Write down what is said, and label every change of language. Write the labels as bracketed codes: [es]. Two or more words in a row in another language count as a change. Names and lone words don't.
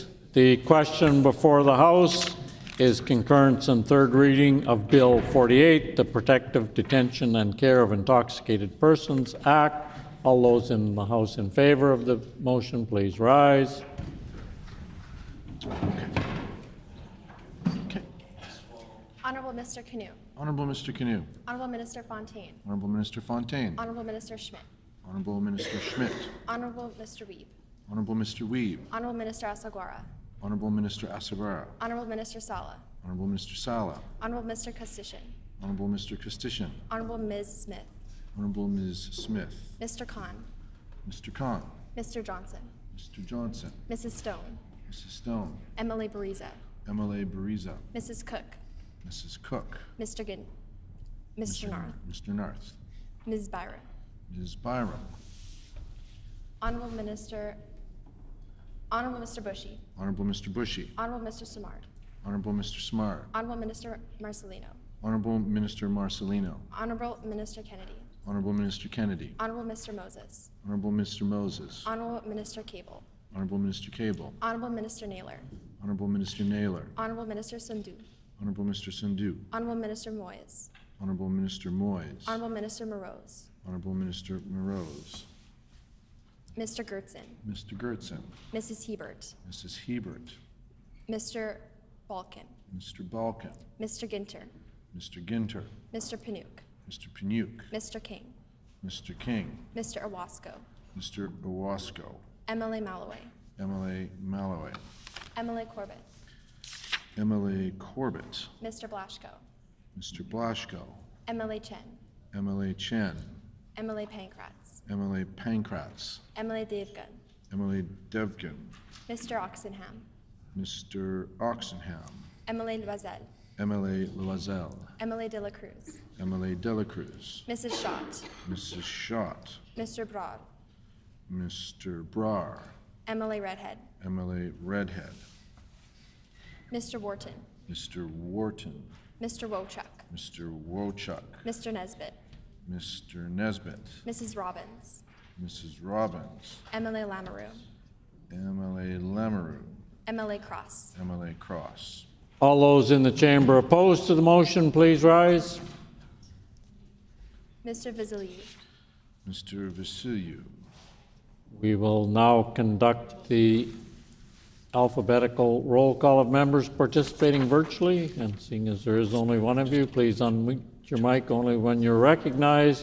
[en] The question before the House is concurrence and third reading of Bill 48, the Protective Detention and Care of Intoxicated Persons Act. All those in the House in favor of the motion, please rise. Honourable Mr. Canoe. Honourable Mr. Canoe. Honourable Minister Fontaine. Honourable Minister Fontaine. Honourable Minister Schmidt. Honourable Minister Schmidt. Honourable Mr. Wiebe. Honourable Mr. Wiebe. Honourable Minister Asagwara. Honourable Minister Asagwara. Honourable Minister Sala. Honourable Mr. Sala. Honourable Mr. Custician. Honourable Mr. Custician. Honourable Ms. Smith. Honourable Ms. Smith. Mr. Khan. Mr. Khan. Mr. Johnson. Mr. Johnson. Mrs. Stone. Mrs. Stone. Emily Bariza. MLA Bariza. Mrs. Cook. Mrs. Cook. Mr. Ginn. Mr. Narth. Mr. Narth. Ms. Byron. Ms. Byram. Honourable Minister. Honourable Mr. Bushy. Honourable Mr. Bushy. Honourable Mr. Simard. Honourable Mr. Smart. Honourable Minister Marcelino. Honourable Minister Marcelino. Honourable Minister Kennedy. Honourable Minister Kennedy. Honourable Mr. Moses. Honourable Mr. Moses. Honourable Minister Cable. Honourable Minister Cable. Honourable Minister Naylor. Honourable Minister Naylor. Honourable Minister Sundhu. Honourable Mr. Sindhu. Honourable Minister Moyes. Honourable Minister Moyes. Honourable Minister Morose. Honourable Minister Morose. Mr. Gertson. Mr. Gertson. Mrs. Hebert. Mrs. Hebert. Mr. Balkin. Mr. Balkin. Mr. Ginter. Mr. Ginter. Mr. Panook. Mr. Panook. Mr. King. Mr. King. Mr. Owasco. Mr. Owasco. MLA Malloway. MLA Malloway. MLA Corbett. MLA Corbett. Mr. Blaschko. Mr. Blaschko. MLA Chen. MLA Chen. MLA Pankratz. MLA Pankratz. MLA Devgan. MLA Devgan. Mr. Oxenham. Mr. Oxenham. MLA Loisel. MLA Loisel. MLA De La Cruz. MLA De La Cruz. Mrs. Schott. Mrs. Schott. Mr. Broad. Mr. Brar. MLA Redhead. MLA Redhead. Mr. Wharton. Mr. Wharton. Mr. Wochuk. Mr. Wochuk. Mr. Nesbitt. Mr. Nesbitt. Mrs. Robbins. Mrs. Robbins. MLA Lamoureux. MLA Lamoureux. MLA Cross. MLA Cross. All those in the chamber opposed to the motion, please rise. Mr. Vasiliou. Mr. Vasiliou. We will now conduct the alphabetical roll call of members participating virtually, and seeing as there is only one of you, please unmute your mic only when you're recognized.